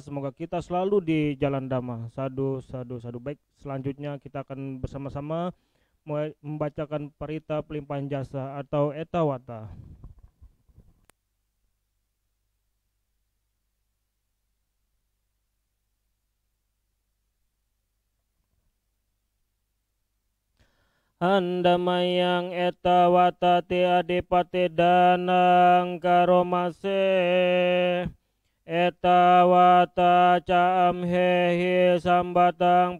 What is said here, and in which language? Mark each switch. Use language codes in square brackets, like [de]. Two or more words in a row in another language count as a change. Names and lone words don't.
[id] Semoga kita selalu di jalan Dhamma. [pi] Sadu, sadu, sadu. [id] Baik, selanjutnya kita akan bersama-sama membacakan parita pelimpahan jasa atau etawata. [pi] Andamayang etawata te adipate danang karomase etawata caam hehi sambatang